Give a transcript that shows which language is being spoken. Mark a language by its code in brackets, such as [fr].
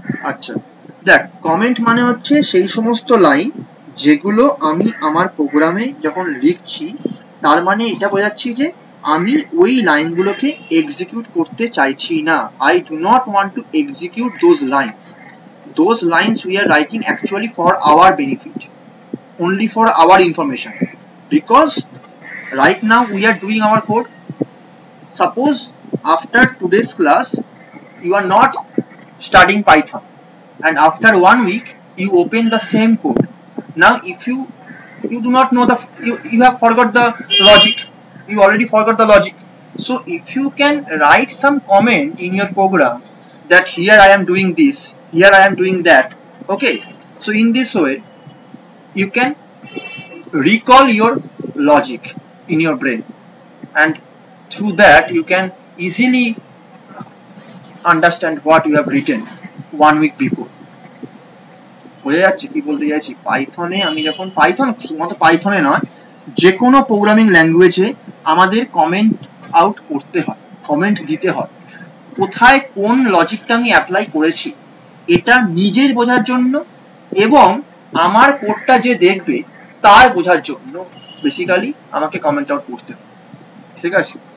[bn] আচ্ছা দেখ, কমেন্ট মানে হচ্ছে সেই সমস্ত লাইন যেগুলো আমি আমার প্রোগ্রামে যখন লিখছি, তার মানে এটা বোঝাচ্ছি যে আমি ওই লাইনগুলোকে এক্সিকিউট করতে চাইছি না। [en] I do not want to execute those lines. Those lines we are writing actually for our benefit, only for our information, because right now we are doing our code. Suppose after today's class you are not studying Python, and after 1 week you open the same code. Now if you do not know you have forgot the logic, you already forgot the logic. So if you can write some comment in your program that here I am doing this, here I am doing that, okay, so in this way you can recall your logic in your brain, and through that you can easily understand what you have written 1 week before. [bn] বুঝে যাচ্ছে কি বলতে চাইছি? পাইথনে আমি যখন, Python শুধুমাত্র পাইথনে নয়, যে কোনো প্রোগ্রামিং ল্যাঙ্গুয়েজে আমাদের কমেন্ট আউট করতে হয়, কমেন্ট দিতে হয়। কোথায় কোন লজিকটা আমি অ্যাপ্লাই করেছি এটা নিজের বোঝার জন্য, এবং আমার কোডটা যে দেখবে তার বোঝার জন্য বেসিক্যালি আমাকে কমেন্ট আউট করতে হবে, ঠিক আছে।